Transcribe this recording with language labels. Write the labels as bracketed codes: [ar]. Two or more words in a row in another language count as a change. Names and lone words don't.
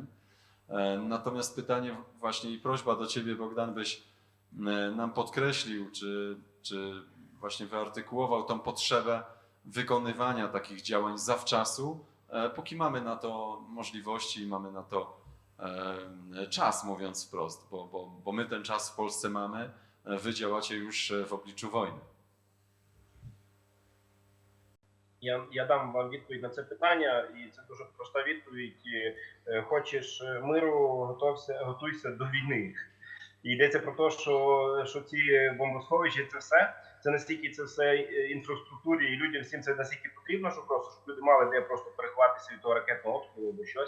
[pl] Natomiast pytanie właśnie i prośba do Ciebie, Bogdan, byś nam podkreślił, czy właśnie wyartykułował tą potrzebę wykonywania takich działań zawczasu, póki mamy na to możliwości i mamy na to czas, mówiąc wprost, bo my ten czas w Polsce mamy, wy działacie już w obliczu wojny. [uk] Я дам вам відповідь на це питання, і це дуже проста відповідь. Хочеш миру, готуйся до війни. І йдеться про те, що ці бомбосховища, це настільки це все інфраструктурі, і людям всім це настільки потрібно, що просто щоб люди мали де просто переховатися від того ракетного обстрілу або щось.